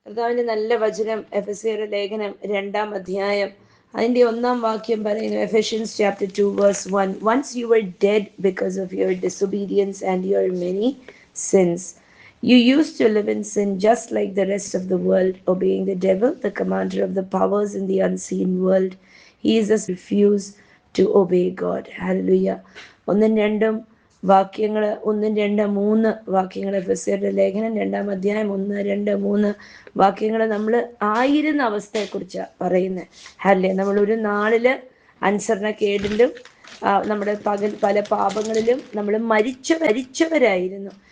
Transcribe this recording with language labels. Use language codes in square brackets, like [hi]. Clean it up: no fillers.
[ml] കർത്താവിന്റെ നല്ല വചനം എഫെസ്യരുടെ ലേഖനം 2-ാം അധ്യായം അതിന്റെ 1-ാം വാക്യം പറയുന്നു. [en] Ephesians chapter 2 verse 1. Once you were dead because of your disobedience and your many sins. You used to live in sin just like the rest of the world, obeying the devil, the commander of the powers in the unseen world. He is a refuse to obey God. Hallelujah. [ml] 1-2 വാക്യങ്ങൾ 1-2-3 വാക്യങ്ങൾ എഫെസ്യരുടെ ലേഖനം 2-ാം അധ്യായം 1-2-3 വാക്യങ്ങൾ നമ്മൾ ആയിരുന്ന അവസ്ഥയെക്കുറിച്ചാണ് പറയുന്നത്. അല്ലേ, നമ്മൾ ഒരു നാളില് അനുസരണക്കേടിലും നമ്മുടെ പല പാപങ്ങളിലും നമ്മൾ മരിച്ചവരായിരുന്നു.